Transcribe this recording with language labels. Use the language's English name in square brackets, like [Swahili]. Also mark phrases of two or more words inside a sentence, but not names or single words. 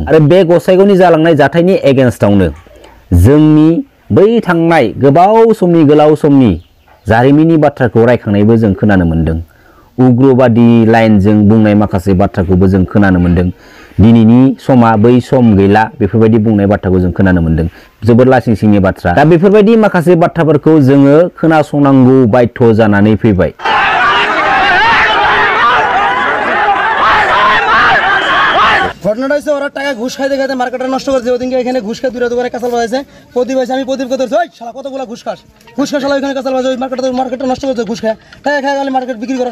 [Bodo] आरो बे गसाइगावनि जालांनाय जाथायनि एगेन्स्टआवनो जोंनि बै थांनाय गोलाव समनि जारिमिननि बाथ्राखौ रायखांनायबो जों खोनानो मोनदों। उग्रबादि लाइनजों बुंनाय माखासे बाथ्राखौबो जों खोनानो मोनदों। दिनैनि समा बै सम गैला बेफोरबायदि बुंनाय बाथ्राखौ जों खोनानो मोनदों। जोबोद लासिं सिंनि बाथ्रा। दा बेफोरबायदि माखासे बाथ्राफोरखौ जोङो खोनासंनांगौ बाध्य जानानै फैबाय। [Bangla] ঘটনাটা হচ্ছে ওরা টাকা ঘুষ খাইতে খাইতে মার্কেটটা নষ্ট করেছে। ওদিনকে এখানে ঘুষ খাই দূরে দোকানে কাঁচাল বাজাইছে। প্রদীপ আছে আমি প্রদীপকে ধরছি ওই শালা কতগুলো ঘুষ খাস শালা ওইখানে কাঁচাল বাজাই ওই মার্কেটটা নষ্ট করছে ঘুষ খায় খায় গেলে মার্কেট বিক্রি করাস।